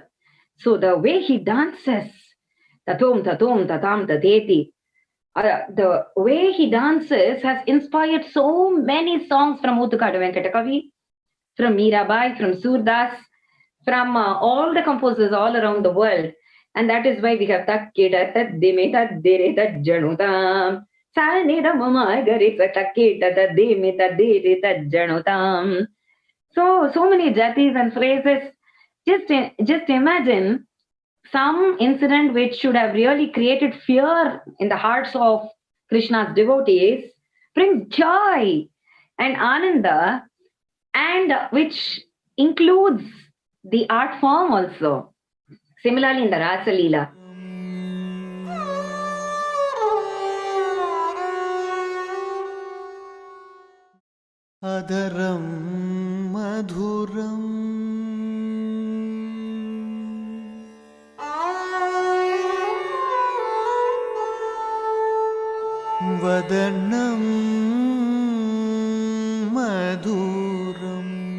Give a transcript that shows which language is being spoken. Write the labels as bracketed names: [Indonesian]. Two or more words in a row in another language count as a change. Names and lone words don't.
[English] So the way he dances, tatum tatam tateti, the way he dances has inspired so many songs from Utukadu Venkatakavi, from Mirabai, from Surdas, from all the composers all around the world. And that is why we have Takkeda Tadimeta Dereta Janutam. Sanida Mama Garita Takkeda Tadimeta Dereta Janutam. So many jatis and phrases. Just imagine some incident which should have really created fear in the hearts of Krishna's devotees brings joy and ananda, and which includes the art form also. Similarly in the Rasa Leela. [Sanskrit] अधरं मधुरं वदनं मधुरं